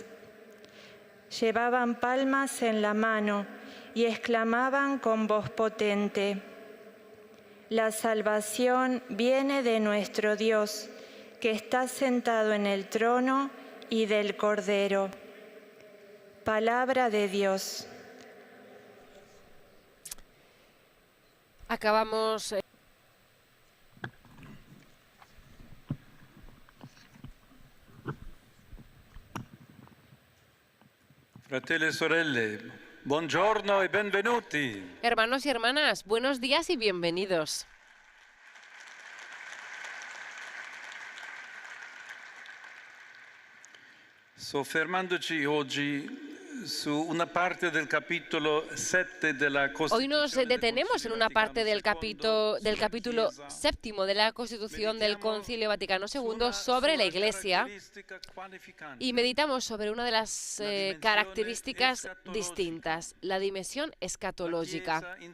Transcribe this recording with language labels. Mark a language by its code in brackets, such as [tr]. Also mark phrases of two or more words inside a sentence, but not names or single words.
[es] Llevaban palmas en la mano y exclamaban con voz potente: La salvación viene de nuestro Dios, que está sentado en el trono y del Cordero. Palabra de Dios. Acabamos [it] Fratelli e sorelle, buongiorno e benvenuti. [es] Hermanos y hermanas, buenos días y bienvenidos. [it] Soffermandoci oggi su una parte del capitolo 7 della [es] Hoy [it] Costituzione [es] nos detenemos en una parte del capítulo [it] Chiesa, [es] séptimo de la Constitución del Concilio Vaticano II sobre la Iglesia y meditamos sobre una de las características distintas, la dimensión escatológica.